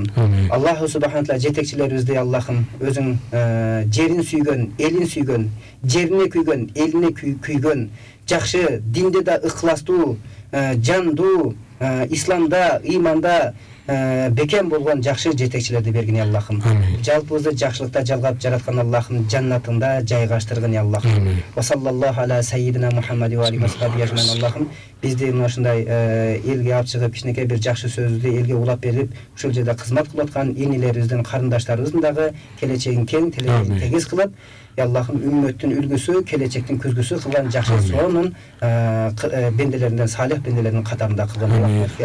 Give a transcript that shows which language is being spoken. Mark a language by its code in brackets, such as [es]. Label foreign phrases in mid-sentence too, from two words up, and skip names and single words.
[ky] Аллах [ar] سبحانه تعالى [ky] жетекчилерибизди, Аллахым, өзүң жерин сүйгөн, элин сүйгөн, жерине күйгөн, элине күйгөн, жакшы динде да ыхластуу, жандуу, исламда, иманда бекем болгон жакшы жетекчилерди бергин, я Аллахым. Жалпыбызды жакшылыкта жалгап жараткан Аллахым, жаннатыңда жайгаштыргын, я Аллахым. [ar] وصلى الله على سيدنا محمد وعليه وصحبه أجمعين. [ky] Аллахым, бизди мына ушундай элге алып чыгып, кичинекей бир жакшы сөздү элге улап берип, ушул жерде кызмат кылып аткан инилерибиздин, карындаштарыбыздын дагы келечегин кең, тилегин тегиз кылып, я Аллахым, үммөттүн үлгүсү, келечектин күзгүсү кылган жакшы сонун бенделеринен, салих бенделеринин катарында кылган.